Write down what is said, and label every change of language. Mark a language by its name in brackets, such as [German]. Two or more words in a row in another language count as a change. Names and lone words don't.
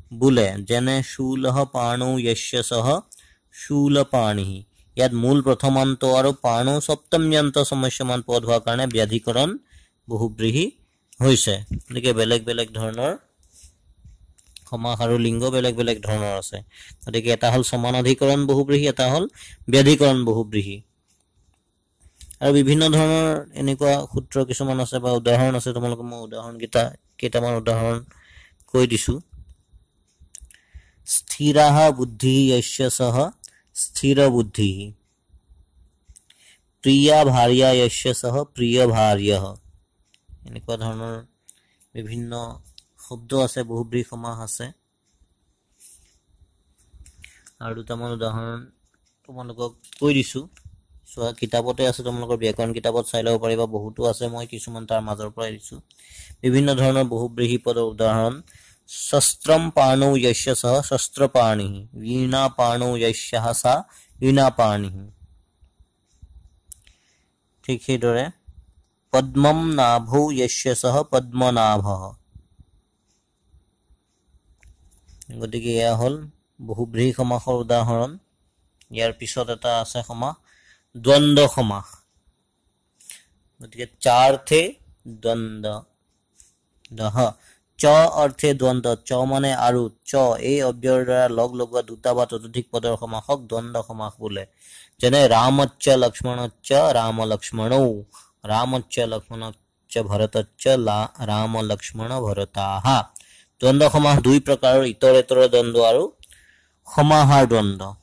[Assamese] যেনে [Sanskrit] শূলঃ পাণৌ যস্য সহ शूलपाणिः [Assamese] ইয়াত মূল প্ৰথমান্ত আৰু পাণো সপ্তম্যান্ত সমস্যমান পদ হোৱাৰ কাৰণে ব্যাধিকৰণ বহুব্ৰীহি হৈছে গতিকে বেলেগ বেলেগ ধৰণৰ সমাস আৰু লিংগ বেলেগ বেলেগ ধৰণৰ আছে গতিকে এটা হল সমানাধিকৰণ বহুব্ৰীহি এটা হল ব্যাধিকৰণ বহুব্ৰীহি আৰু বিভিন্ন ধৰণৰ এনেকুৱা সূত্ৰ কিছুমান আছে বা উদাহৰণ আছে তোমালোকক মই উদাহৰণ কেইটামান উদাহৰণ কৈ দিছো [Sanskrit] স্থিৰাহ বুদ্ধি यस्य सह स्थिर बुद्धि प्रिया भार्या यस्य सह प्रिय भार्यः [Assamese] এনেকুৱা ধৰণৰ বিভিন্ন শব্দ আছে বহুব্ৰীহি সমাস আছে আৰু দুটামান উদাহৰণ তোমালোকক কৈ দিছো সোৱা কিতাপতে আছে তোমালোকৰ ব্যাকৰণ কিতাপত চাই লব পাৰিবা বহুতো আছে মই কিছুমান তাৰ মাজৰ পৰা দিছো বিভিন্ন ধৰণৰ বহুব্ৰীহি পদৰ উদাহৰণ [Sanskrit] शस्त्रम पाणौ यस्य सह शस्त्रपाणिः वीणा पाणौ यस्याः सा वीणापाणिः [Assamese] ठीक সেইদৰে [Sanskrit] पद्मम नाभौ यस्य सह पद्मनाभः [Assamese] গতিকে এয়া হল বহুব্ৰীহি সমাসৰ উদাহৰণ ইয়াৰ পিছত এটা আছে সমাস দ্বন্দ্ব সমাস গতিকে [Sanskrit] চাৰ্থে দ্বন্দ্ব [Assamese] দহ চ অৰ্থে দ্বন্দ্ব চ মানে আৰু চ এই অব্যয়ৰ দ্বাৰা লগ লগোৱা দুটা বা ততোধিক পদৰ সমাসক দ্বন্দ্ব সমাস বোলে যেনে [Sanskrit] ৰামচ্চ লক্ষ্মণচ্চ ৰাম লক্ষ্মণৌ ৰামচ্চ লক্ষ্মণচ্চ ভৰতচ্চ ৰাম লক্ষ্মণ ভৰতাঃ [Assamese] দ্বন্দ্ব সমাস দুই প্ৰকাৰৰ ইতৰেতৰ দ্বন্দ্ব আৰু সমাহাৰ দ্বন্দ্ব